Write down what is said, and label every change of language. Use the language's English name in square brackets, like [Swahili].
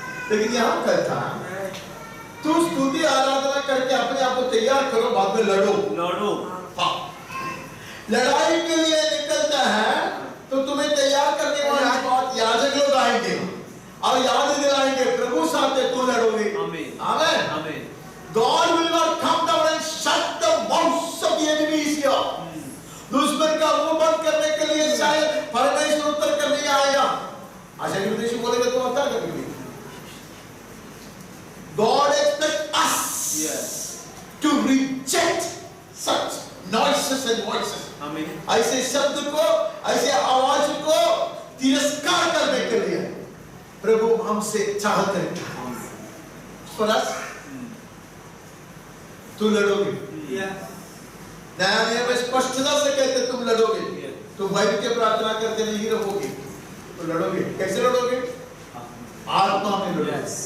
[Hindi] लेकिन यहाँ कहता है तू स्तुति आराधना करके अपने आप को तैयार करो, बाद में लड़ो। हाँ, लड़ाई के लिए निकलता है तो तुम्हें तैयार करने वाली बात याजक लोग आएंगे और याद दिलाएंगे प्रभु साथ है, तू लड़ोगे। आमीन। [English] God will not come down and shut the mouths of the enemies here. [Hindi] दुश्मन का मुंह बंद करने के लिए शायद परमेश्वर उत्तर कर नहीं आएगा। आशा की विदेशी बोलेगा तो आता कभी। [English] God expects us to reject such noises and voices. [Hindi] ऐसे शब्द को, ऐसे आवाज को तिरस्कार करने के लिए प्रभु हमसे चाहते हैं। [English] For us, [Hindi] तू लड़ोगे। नया नियम में स्पष्टता से कहते तुम लड़ोगे, तुम भय के प्रार्थना करते नहीं रहोगे, तो लड़ोगे। कैसे लड़ोगे? आत्मा में लड़ोगे।